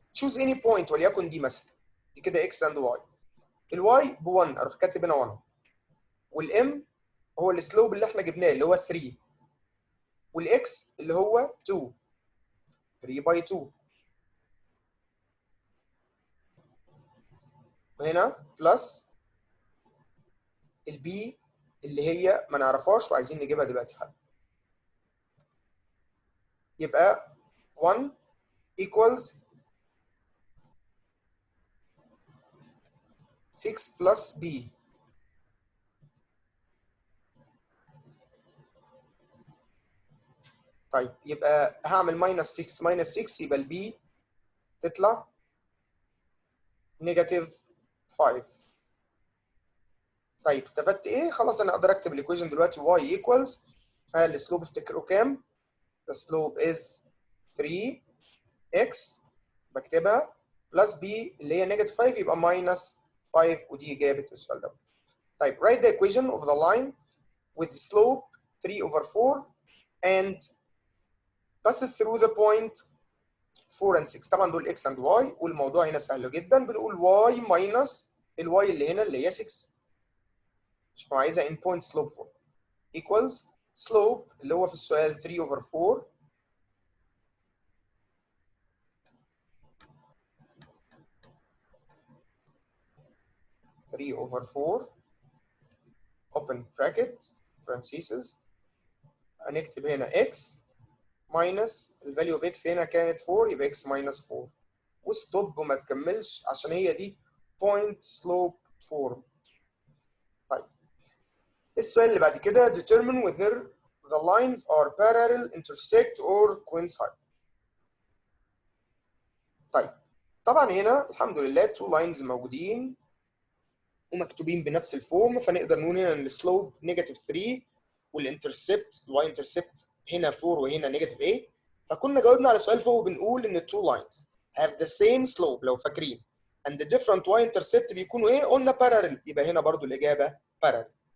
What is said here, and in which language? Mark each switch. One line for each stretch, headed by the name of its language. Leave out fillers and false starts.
Arabic: تشوز اني بوينت وليكن دي مثلا، دي كده اكس اند واي. الواي ب 1 اروح كاتب هنا 1 والام هو السلوب اللي احنا جبناه اللي هو 3 والاكس اللي هو 2 3 باي 2 وهنا بلس البي اللي هي ما نعرفهاش وعايزين نجيبها دلوقتي حالا. يبقى 1 equals 6 بلس بي. طيب يبقى هعمل ماينس 6 ماينس 6 يبقى البي تطلع نيجاتيف 5. طيب استفدت ايه؟ خلاص انا اقدر اكتب الايكويشن دلوقتي y ايكوالز السلوب افتكروا كام؟ the slope is 3x بكتبها بلس b اللي هي نيجاتيف 5 يبقى ماينس 5 ودي اجابه السؤال ده.
English: طيب write the equation of the line with the slope 3/4 and pass it through the point 4 and 6.
Arabic: طبعا دول x and y والموضوع هنا سهل جدا، بنقول y ماينس الواي اللي هنا اللي هي 6 عشان هو عايزها in point slope 4 equals slope اللي هو في السؤال 3/4 3/4 open bracket parentheses هنكتب هنا x minus الفاليو of x هنا كانت 4 يبقى x minus 4 وستوب وما تكملش عشان هي دي point slope form.
English: طيب السؤال اللي بعد كده determine whether the lines are parallel, intersect or coincide.
Arabic: طيب طبعا هنا الحمد لله two lines موجودين ومكتوبين بنفس الفورم، فنقدر نقول هنا ان السلوب نيجاتيف 3 والانترسبت الواي انترسبت هنا 4 وهنا نيجاتيف 8. فكنا جاوبنا على سؤال فوق بنقول ان التو لاينز have the same slope لو فاكرين and the different y intercept بيكونوا ايه؟ قلنا parallel، يبقى هنا برضو الاجابه parallel.